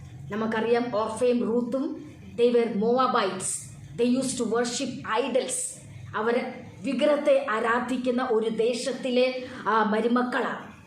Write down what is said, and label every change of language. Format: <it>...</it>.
<ml>നമുക്കറിയാം ഓർഫയും റൂത്തും</ml> <en>they were Moabites. They used to worship idols.</en> <ml>അവർ വിഗ്രഹത്തെ ആരാധിക്കുന്ന ഒരു ദേശത്തിലെ മരുമക്കളാണ്.</ml>